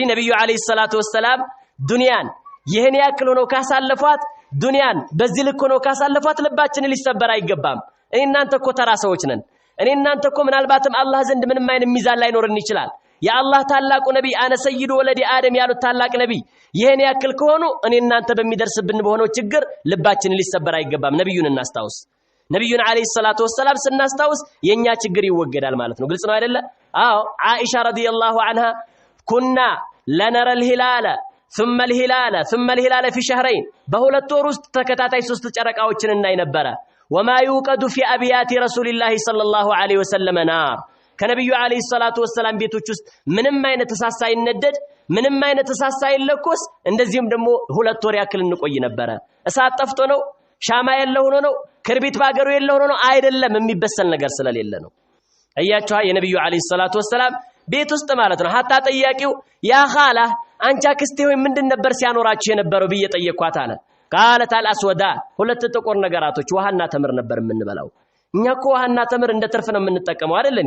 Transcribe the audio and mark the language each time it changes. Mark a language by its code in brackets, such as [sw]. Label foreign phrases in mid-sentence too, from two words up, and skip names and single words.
[am] ነብዩ [ar] عليه الصلاة والسلام [am] ዱንያን ይሄን ያክል ሆኖ ካሳለፏት ዱንያን በዚህ ልክ ሆኖ ካሳለፏት ልባችን ሊሰበር አይገባም። እኔ እናንተ እኮ ተራ ሰዎች ነን። እኔ እናንተ እኮ ምናልባትም አላህ ዘንድ ምንም አይነት ሚዛን ላይኖርን ይችላል። የአላህ ታላቁ ነብይ [ar] أنا سيد ولد آدم [am] ያሉት ታላቅ ነብይ ይሄን ያክል ከሆኑ እኔ እናንተ በሚደርስብን በሆነው ችግር ልባችን ሊሰበር አይገባም። ነብዩን እናስታውስ። ነብዩን [ar] عليه الصلاة والسلام [am] ስናስታውስ የኛ ችግር ይወገዳል ማለት ነው። ግልጽ ነው አይደለ? አዎ አይሻ [ar] رضي الله عنها كنا لنرى الهلال ثم الهلال ثم الهلال في شهرين [am] በሁለት ወር ውስጥ ተከታታይ 3 ጨረቃዎችን እናይ ነበር። [ar] وما يوقد في ابيات رسول الله صلى الله عليه وسلم نار [am] ከነብዩ [ar] عليه الصلاة والسلام [am] ቤቶች ውስጥ ምንም አይነት እሳት ሳይነደድ ምንም አይነት እሳት ሳይለኮስ እንደዚህም ደግሞ 2 ወር ያክል እንቆይ ነበር። እሳት ጠፍቶ ነው? ሻማ ያለው ሆኖ ነው? ክርቢት ባገሩ ያለው ሆኖ ነው? አይደለም፣ የሚበሰል ነገር ስለሌለ ነው። አያችሁ የነብዩ [ar] عليه الصلاة والسلام [am] ቤት ውስጥ ማለት ነው። ሐታ ጠያቂው [ar] يا خالة [am] አንቺ አክስቴ ሆይ ምንድን ነበር ሲያኖራችሁ የነበረው ብዬ ጠየቅኳት አለ። [ar] قالت الأسودان [am] 2 ጥቁር ነገራቶች ውሃና ተምር ነበር የምንበላው። እኛ እኮ ውሃና ተምር እንደ ትርፍ ነው የምንጠቀመው አይደል እንዴ?